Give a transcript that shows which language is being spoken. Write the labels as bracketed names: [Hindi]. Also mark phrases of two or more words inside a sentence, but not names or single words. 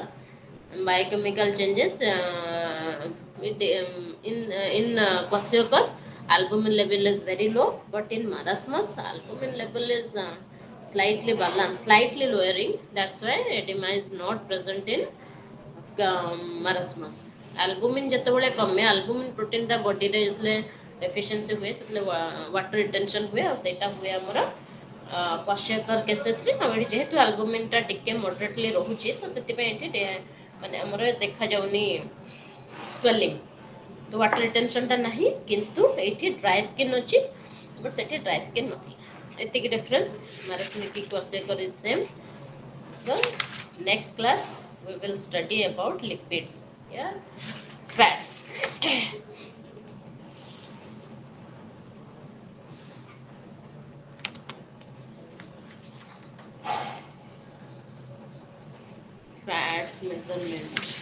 [English] Biochemical changes in kwashiorkor, albumin level is very low, but in marasmus albumin level is slightly balanced, slightly lowering. That's why edema is not present in marasmus. [Odia] Albumin ଯେତେବେଳେ କମେ, [English] albumin protein [Odia] ଟା body ରେ ଯେତେବେଳେ deficiency ହୁଏ ସେତେବେଳେ [English] water retention [Odia] ହୁଏ, ଆଉ ସେଇଟା ହୁଏ ଆମର [English] kwashiorkor cases [Odia] ରେ. ଆଉ ଏଠି ଯେହେତୁ albumin ଟା ଟିକେ moderately ରହୁଛି ତ ସେଥିପାଇଁ ଏଠି ମାନେ ଆମର ଦେଖାଯାଉନି swelling, ତ water retention ଟା ନାହିଁ, କିନ୍ତୁ ଏଇଠି [English] dry skin [Odia] ଅଛି, but ସେଠି [English] dry skin [Odia] ନଥିଲା. ଏତିକି difference. [English] marasmic kwashiorkor is same. So next class we will study about lipids, yeah, fats. Fats measurement.